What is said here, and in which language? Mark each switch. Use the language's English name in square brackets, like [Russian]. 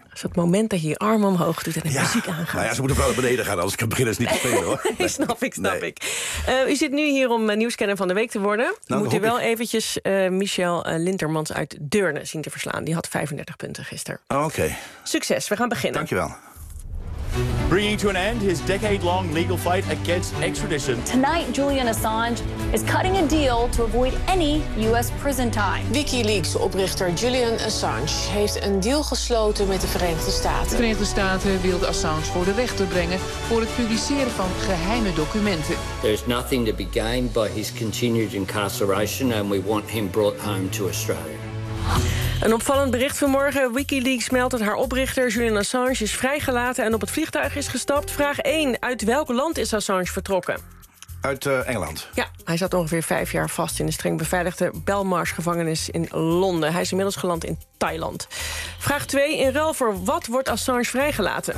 [Dutch] Dat is het moment dat je je arm omhoog doet en de muziek aangaat. Nou ja, ze moeten wel naar beneden gaan, anders kan beginnen niet te spelen hoor. Nee. Snap ik. U zit nu hier om nieuwskenner van de week te worden. Nou, moet u wel eventjes Michel Lintermans uit Deurne zien te verslaan. Die had 35 punten gisteren. Oké. Succes, we gaan beginnen. Dankjewel. [English] Bringing to an end his decade-long legal fight against extradition. Tonight, Julian Assange is cutting a deal to avoid any U.S. prison time. [Dutch] WikiLeaks-oprichter Julian Assange heeft een deal gesloten met de Verenigde Staten. De Verenigde Staten wilde Assange voor de rechter brengen voor het publiceren van geheime documenten. [English] There's nothing to be gained by his continued incarceration and we want him brought home to Australia. [Dutch] Een opvallend bericht vanmorgen. WikiLeaks meldt dat haar oprichter Julian Assange is vrijgelaten en op het vliegtuig is gestapt. Vraag 1. Uit welk land is Assange vertrokken? Uit Engeland. Ja, hij zat ongeveer 5 jaar vast in de streng beveiligde Belmarsh-gevangenis in Londen. Hij is inmiddels geland in Thailand. Vraag 2. In ruil voor wat wordt Assange vrijgelaten?